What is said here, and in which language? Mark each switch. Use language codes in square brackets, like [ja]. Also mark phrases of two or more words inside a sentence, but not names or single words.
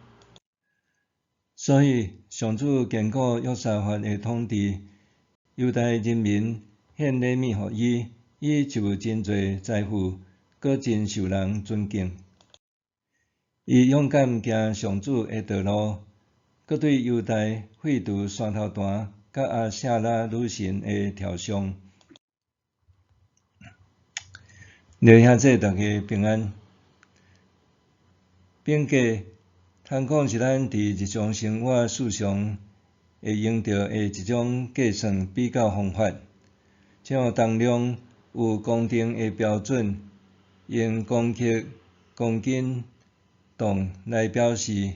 [nan] 所以，上主坚固约沙法的统治，犹大人民献礼物予伊，伊就有真侪财富，搁真受人尊敬。伊勇敢行上主的道路，搁对犹大废除山头坛甲亚舍拉女神的雕像。愿兄弟大家平安。并计通讲是咱伫日常生活事上会用到的一种计算比较方法，像当中有公定的标准，用公克、公斤、吨来表示。